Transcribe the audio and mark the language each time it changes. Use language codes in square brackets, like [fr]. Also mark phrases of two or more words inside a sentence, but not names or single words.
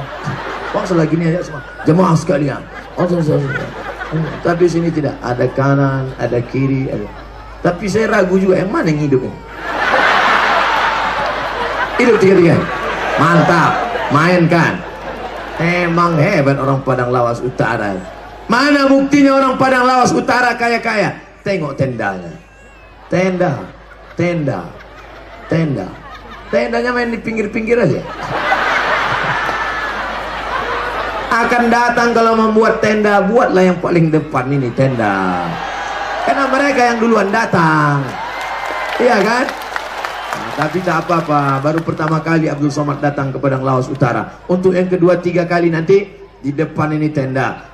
[id] Kok selagi ini aja semua jemaah sekalian. Tapi sini tidak, ada kanan, ada kiri, ada. Tapi saya ragu juga yang mana yang hidup ini. Hidup 3-3. Mantap, mainkan. Emang hebat orang Padang Lawas Utara. Mana buktinya orang Padang Lawas Utara kaya-kaya? Tengok tendanya. Tendanya main di pinggir-pinggir aja. Akan datang kalau membuat tenda, buatlah yang paling depan ini tenda. Karena mereka yang duluan datang. Iya kan? Nah, tapi tak apa-apa, baru pertama kali Abdul Somad datang ke Padang Lawas Utara. Untuk yang kedua 3 kali nanti di depan ini tenda.